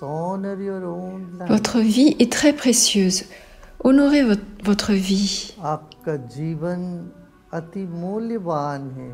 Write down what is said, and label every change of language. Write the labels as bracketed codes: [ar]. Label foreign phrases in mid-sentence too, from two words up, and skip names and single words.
[en] Honor your own life. [fr] Votre vie est très précieuse. Honorez votre vie. [hi] आपका जीवन अति मूल्यवान है।